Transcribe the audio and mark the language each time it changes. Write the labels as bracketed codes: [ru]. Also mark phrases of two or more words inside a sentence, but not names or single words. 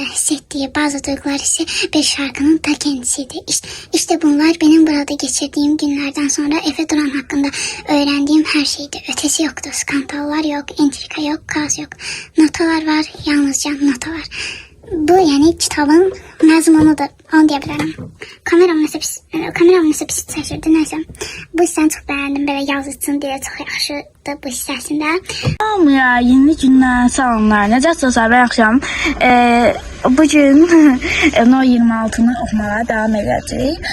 [tr] Hissettiği bazı duygular ise bir şarkının ta kendisiydi. İşte bunlar benim burada geçirdiğim günlerden sonra Efe Duran hakkında öğrendiğim her şeydi. Ötesi yoktu. Skandallar yok, entrika yok, kaos yok. Notalar var, yalnızca notalar. [az] bu yani kitabın məzmunudur. Onu deyə bilərəm. Kameram nəsə pis çəkirdi, nəsə. Bu hissəni çox bəyəndim, belə yazıçın deyə çox yaxşıdır bu hissəsində. Hamıya yeni gündən salamlar. Necəsiniz sabah axşam? Bugün No 26-nı oxumağa davam edəcəyik.